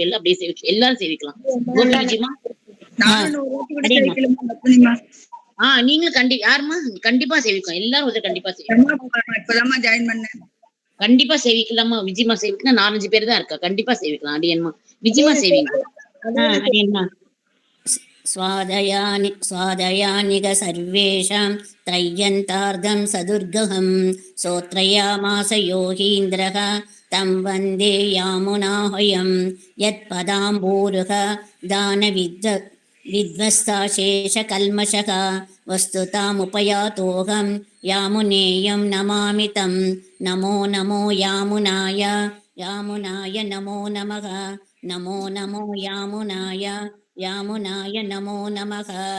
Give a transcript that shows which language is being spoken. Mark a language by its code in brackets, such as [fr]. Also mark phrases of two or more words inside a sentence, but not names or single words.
[ta] எல்லாம் அப்படியே சேவிச்சு எல்லாரும் சேவிக்கலாம். கோபி விஜயமா நீங்களும் யாருமா கண்டிப்பா சேவிக்கலாம். எல்லாரும் உதவி கண்டிப்பா சேவிக்கலாம். கண்டிப்பா சேவிக்கலாமா? விஜயமா சேவிக்கலாம். 4-5 பேர் தான் இருக்கா. கண்டிப்பா சேவிக்கலாம். அடியன்மா விஜயமா சேவிங்க. [sa] அடியன்மா स्वादयानिग सर्वेषां त्रय्यन्तार्धं सदुर्गहं सोत्रयामास योगीन्द्रः तं वन्दे यामुनाहयं यत्पदाम्बूरुह दानविध्वस्ताशेषकल्मषः वस्तुतामुपयातोऽहं यामुनेयं नमामि तं नमो नमो यामुनाय नमो नमः नमो नमो यामुनाय नमो नमः